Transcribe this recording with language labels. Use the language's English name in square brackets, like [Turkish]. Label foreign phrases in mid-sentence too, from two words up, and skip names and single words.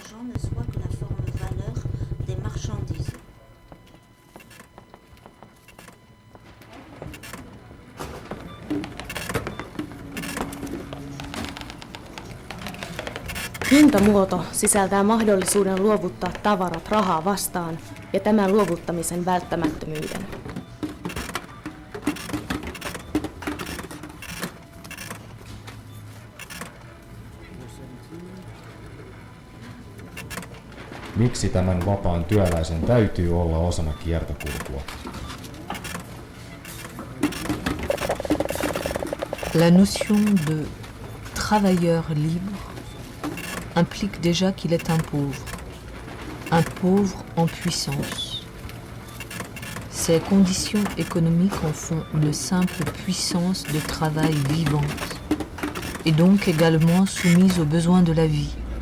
[Finnish] Hintamuoto sisältää mahdollisuuden luovuttaa tavarat rahaa vastaan ja tämän luovuttamisen välttämättömyyden. Miksi tämän vapaan työläisen täytyy olla osana kiertokulkua? [French] La notion de travailleur libre implique déjà qu'il est un pauvre en puissance. Ces conditions économiques en font une simple puissance de travail vivante, et donc également soumise aux besoins de la vie.